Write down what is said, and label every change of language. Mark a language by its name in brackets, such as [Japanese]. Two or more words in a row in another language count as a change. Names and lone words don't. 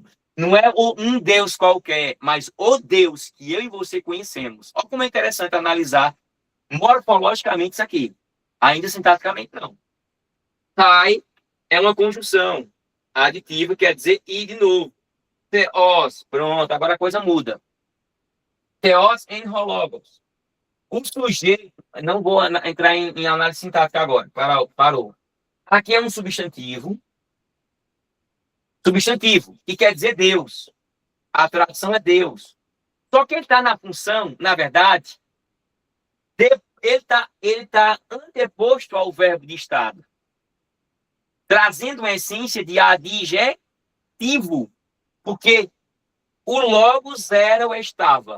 [Portuguese] Não é um Deus qualquer, mas o Deus que eu e você conhecemos. Olha como é interessante analisar morfologicamente isso aqui. Ainda sintaticamente, não. Tai é uma conjunção aditiva, quer dizer e de novo. Theos, pronto, agora a coisa muda. [Greek] θεὸς ἦν ὁ λόγος. [Portuguese] O sujeito, não vou entrar em análise sintática agora, parou. Aqui é um substantivo, que quer dizer Deus. A tradução é Deus. Só que ele está na função, na verdade, ele tá anteposto ao verbo de estado, trazendo uma essência de adjetivo, porque o Logos era ou estava.